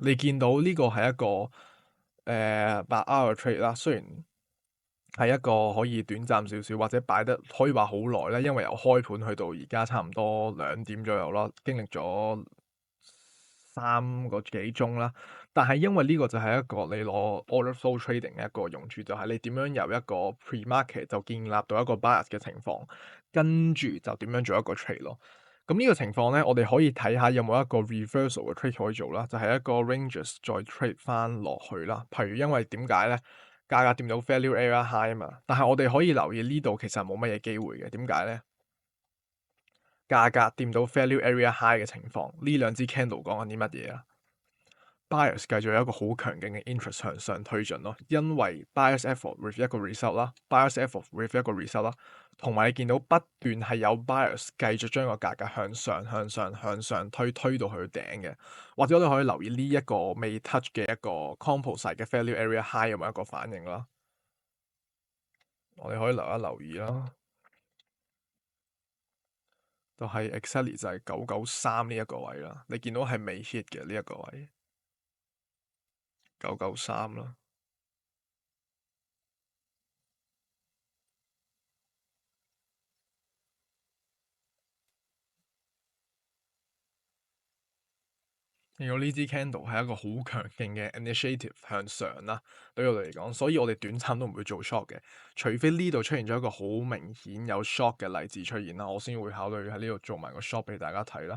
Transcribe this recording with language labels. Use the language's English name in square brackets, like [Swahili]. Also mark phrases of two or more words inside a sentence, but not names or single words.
[Cantonese] 你見到呢個係一個8 [English] hour trade [Cantonese] 啦，雖然係一個可以短暫少少，或者擺得可以話好耐咧，因為由開盤去到而家差唔多2點左右啦，經歷咗3個幾鐘啦。但係因為呢個就係一個你攞 [English] order flow trading [Cantonese] 嘅一個用處，就係你點樣由一個 pre-market 就建立到一個 bias 嘅情況，跟住就點樣做一個 trade 咯。咁呢個情況咧，我哋可以睇下有冇一個 reversal 嘅 trade 可以做啦，就係一個 ranges 再 trade 翻落去啦。譬如因為點解咧？價格掂到 [English] value area high [Cantonese] 啊嘛，但係我哋可以留意呢度其實冇乜嘢機會嘅。點解咧？價格掂到 [English] value area high [Cantonese] 嘅情況，呢兩支 candle 講緊啲乜嘢啊？Buyers 繼續有一個好強勁嘅 interest 向上推進咯，因為 [English] buyers effort with [Cantonese] 一個 result 啦 ， [English] buyers effort with [Cantonese] 一個 result 啦，同埋你見到不斷係有 buyers 繼續將個價格向上推到去頂嘅，或者我哋可以留意呢一個未 touch 嘅一個 composite 嘅 [English] value area high [Cantonese] 有冇一個反應啦，我哋可以留意啦，就係 exactly 就係993呢一個位啦，你見到係未 hit 嘅呢一個位993啦。見到呢支 candle 係一個好強勁嘅 initiative 向上啦，對我哋嚟講，所以我哋短暫都唔會做 short 嘅，除非呢度出現咗一個好明顯有 short 嘅例子出現啦，我先會考慮喺呢度做埋個 short 俾大家睇啦。